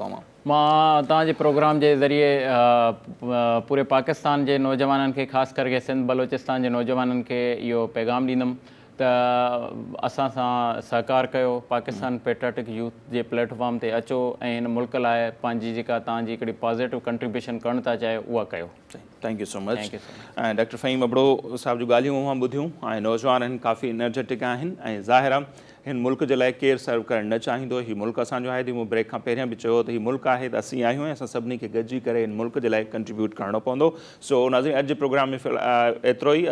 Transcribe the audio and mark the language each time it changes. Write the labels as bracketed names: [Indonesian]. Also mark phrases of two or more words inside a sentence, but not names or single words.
[Sindhi] मां तव्हांजे प्रोग्राम जे ज़रिए पूरे पाकिस्तान जे नौजवाननि खे, ख़ासि करके सिंध बलोचिस्तान जे नौजवाननि खे इहो पैगाम ॾींदुमि त असां सां सहकार कयो, पाकिस्तान पेट्रियाटिक यूथ जे प्लेटफॉर्म ते अचो ऐं हिन मुल्क लाइ पंहिंजी जेका तव्हांजी हिकिड़ी [English] positive contribution [Sindhi] करणु था चाहियो उहा कयो। [English] Thank you so much. [Sindhi] ऐं डॉक्टर फ़हीम अबड़ो साहिब जूं ॻाल्हियूं मां ॿुधियूं ऐं नौजवान आहिनि, काफ़ी एनर्जेटिक आहिनि ऐं ज़ाहिर आहे हिन मुल्क जे लाइ केरु सर्व करणु न चाहींदो। हीउ मुल्क असांजो आहे। मूं ब्रेक खां पहिरियां बि चयो त हीउ मुल्क आहे त असीं आहियूं ऐं असां सभिनी खे गॾिजी करे हिन मुल्क जे लाइ कंट्रीब्यूट करणो पवंदो। सो नाज़रीन, अॼु जे प्रोग्राम में एतिरो ई।